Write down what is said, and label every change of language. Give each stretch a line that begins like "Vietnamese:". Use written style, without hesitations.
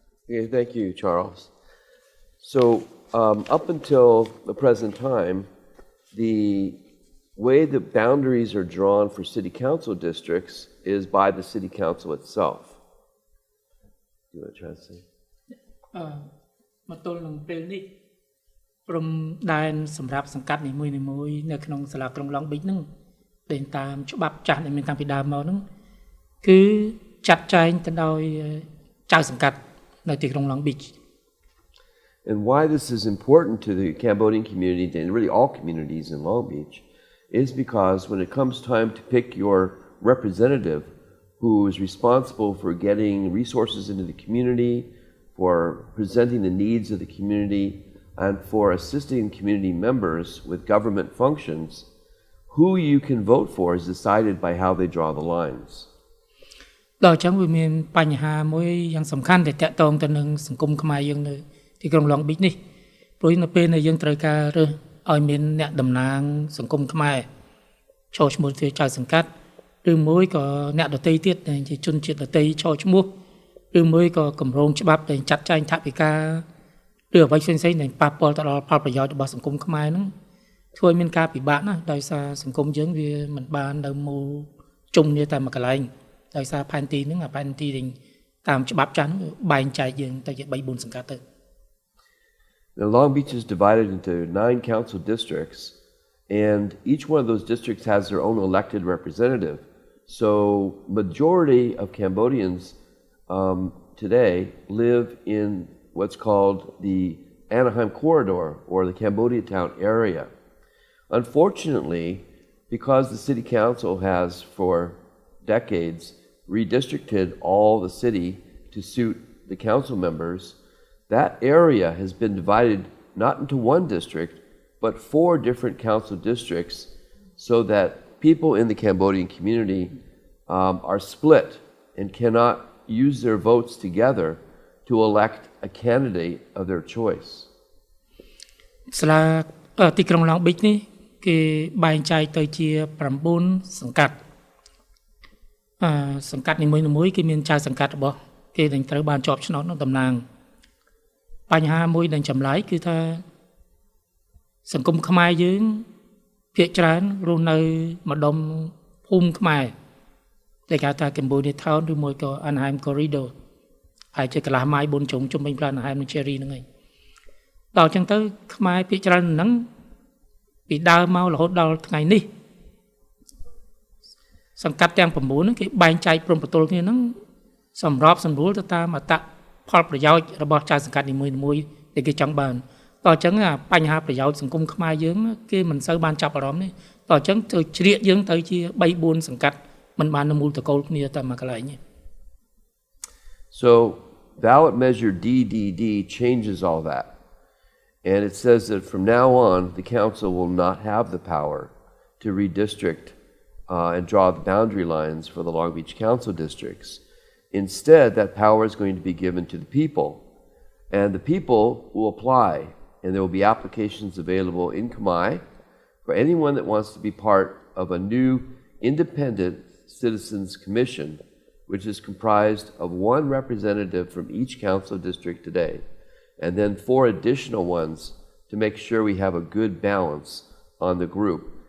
English: Okay, thank you, Charles. So up until the present time, the way the boundaries are drawn for city council districts is by the city council itself. Do you want to try to say?
Khmer: មកទល់នឹងពេលនេះព្រំដែនសម្រាប់សង្កាត់នីមួយៗនៅក្នុងសាលាក្រុងឡុងប៊ីចហ្នឹងដែលតាមច្បាប់ចាស់ដែលមានតាំងពីដើមមកហ្នឹងគឺចាត់ចែងទៅដោយចៅសង្កាត់នៅទីក្រុងឡុងប៊ីច
English: And why this is important to the Cambodian community and really all communities in Long Beach is because when it comes time to pick your representative who is responsible for getting resources into the community, for presenting the needs of the community, and for assisting community members with government functions, who you can vote for is decided by how they draw the lines.
Khmer: ដល់អញ្ចឹងវាមានបញ្ហាមួយយ៉ាងសំខាន់ដែលតាក់ទងទៅនឹងសង្គមខ្មែរយើងនៅទីក្រុងឡុងប៊ីចនេះព្រោះនៅពេលដែលយើងត្រូវការរើសឲ្យមានអ្នកតំណាងសង្គមខ្មែរចូលឈ្មោះជាចៅសង្កាត់ឬមួយក៏អ្នកដទៃទៀតដែលជាជនជាតិដទៃចូលឈ្មោះឬមួយក៏គម្រោងច្បាប់ដែលចាត់ចែងថវិកា ឬអ្វីផ្សេងៗដែលប៉ះពាល់ទៅដល់ផលប្រយោជន៍របស់សង្គមខ្មែរហ្នឹងធ្វើឲ្យមានការពិបាកណាស់ដោយសារសង្គមយើងវាមិនបាននៅមូលជុំគ្នាតែមួយកន្លែងដោយសារផែនទីហ្នឹងផែនទីតាមច្បាប់ចាស់ហ្នឹងបែងចែកយើងទៅជា 3-4 សង្កាត់ទៅ
English: Now, Long Beach is divided into 9 council districts, and each one of those districts has their own elected representative. So, majority of Cambodians today live in what's called the Anaheim corridor or the Cambodia town area. Unfortunately, because the city council has for decades redistricted all the city to suit the council members, that area has been divided not into one district, but 4 different council districts so that people in the Cambodian community are split and cannot use their votes together to elect a candidate of their choice.
Khmer: សាលាទីក្រុងឡុងប៊ីចនេះគេបែងចែកទៅជា9សង្កាត់សង្កាត់នីមួយៗគេមានចៅសង្កាត់របស់គេដែលត្រូវបានជាប់ឆ្នោតនៅតំណាង បញ្ហាមួយដែលចម្លែកគឺថាសង្គមខ្មែរយើងភាគច្រើនរស់នៅម្ដុំភូមិខ្មែរតែគេហៅថា Cambodian Town ឬមួយក៏ Anaheim Corridor ហើយជាកន្លះម៉ាយ4ជ្រុងជុំវិញផ្លូវ Anaheim និង Cherry ហ្នឹងឯងដល់អញ្ចឹងទៅខ្មែរភាគច្រើនហ្នឹងពីដើមមករហូតដល់ថ្ងៃនេះ សង្កាត់ទាំង9ហ្នឹងគេបែងចែកព្រំប្រទល់គ្នាហ្នឹងសម្របសម្រួលទៅតាមអត្តផលប្រយោជន៍របស់ចៅសង្កាត់នីមួយៗដែលគេចង់បានតោះអញ្ចឹងបញ្ហាប្រយោជន៍សង្គមខ្មែរយើងគេមិនសូវបានចាប់អារម្មណ៍នេះតោះអញ្ចឹងទៅជ្រៀកយើងទៅជា3 4សង្កាត់មិនបាននៅមូលតកូលគ្នាតែមួយកន្លែងនេះ
English: So ballot measure DDD changes all that. And it says that from now on, the council will not have the power to redistrict and draw the boundary lines for the Long Beach Council districts. Instead, that power is going to be given to the people. And the people will apply, and there will be applications available in Khmer for anyone that wants to be part of a new independent citizens commission, which is comprised of 1 representative from each council district today, and then 4 additional ones to make sure we have a good balance on the group.